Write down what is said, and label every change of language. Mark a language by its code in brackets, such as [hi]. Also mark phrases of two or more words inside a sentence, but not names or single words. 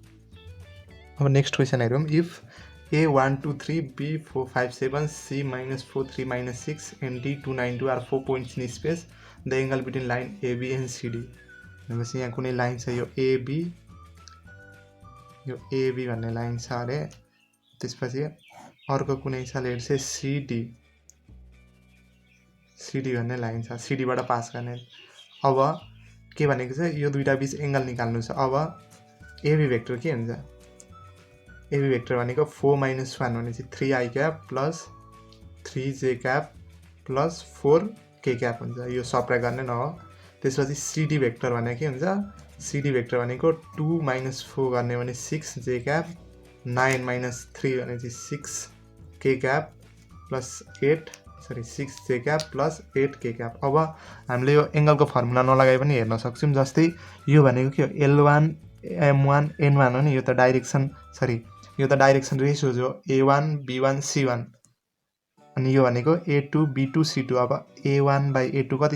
[ne] अब नेक्स्ट क्वेसन हेरौँ [en] इफ a 1 2 3 b 4 5 7 c -4 3 -6 and d 2 9 2 are 4 points in space the angle between line ab and cd [ne] भनेपछि यहाँ कुनै लाइन छ यो ab यो AB भन्ने लाइन छ अरे त्यसपछि अर्को कुनै छ [en] let's say [ne] CD भन्ने लाइन छ CD बाट पास गर्ने अब के भनेको छ यो दुईटा बीच एंगल निकाल्नु छ अब AB भेक्टर के हुन्छ AB भेक्टर भनेको 4 - 1 भनेपछि [en] 3i cap plus 3j cap plus 4k cap [ne] हुन्छ यो सब्ट्र्याक्ट गर्ने न हो त्यसपछि CD भेक्टर भनेको के हुन्छ CD भेक्टर भनेको 2 - 4 गर्ने भने [en] 6j cap [ne] 9 - 3 भनेपछि [en] 6k cap plus 6j cap plus 8k cap [ne] अब हामीले यो एंगलको फर्मुला नलगाइ पनि हेर्न सक्छौं जस्तै यो भनेको के हो L1 M1 N1 हो नि यो त डाइरेक्सन यो त [en] direction ratios [ne] हो A1 B1 C1 अनि यो भनेको A2 B2 C2 अब A1/A2 कति